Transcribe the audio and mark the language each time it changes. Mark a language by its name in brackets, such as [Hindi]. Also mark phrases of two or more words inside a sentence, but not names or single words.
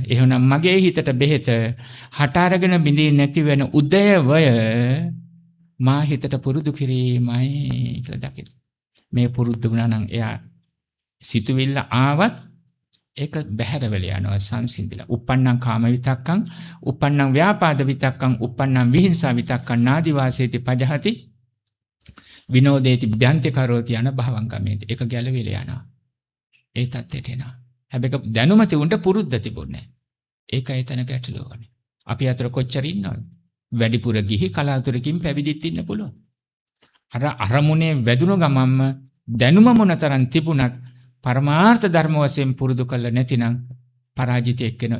[Sinhala] එහෙනම් මගේ හිතට බෙහෙත හට අරගෙන බිඳී නැති වෙන උදයවය මා හිතට පුරුදු කිරීමයි කියලා දකින්න. මේ පුරුදු වුණා නම් එයා සිතුවිල්ල ආවත් ඒක බැහැර වෙලා යනවා සංසිඳිලා. [Pali] uppannam කාම විතක්කං, uppannam ව්‍යාපාද විතක්කං, uppannam විහිංසා විතක්කං නාදි වාසේති පජහති විනෝදේති භ්‍යන්ති කරෝති යන භවංගමේති. [Sinhala] ඒක ගැලවිලා යනවා. ඒ තත්ත්වයට එනවා. හැබැයි දැනුම තිබුණට පුරුද්ද තිබුණේ නැහැ. ඒකයි එතන ගැටලුවනේ. අපි අතර කොච්චර ඉන්නවද? වැඩිපුර ගිහි කලාතුරකින් පැවිදිත් ඉන්න පුළුවන්. අර අරමුණේ වැදුණු ගමන්ම දැනුම මොනතරම් තිබුණත් පරමාර්ථ ධර්ම වශයෙන් පුරුදු කළ නැතිනම් පරාජිතයෙක් වෙනවා.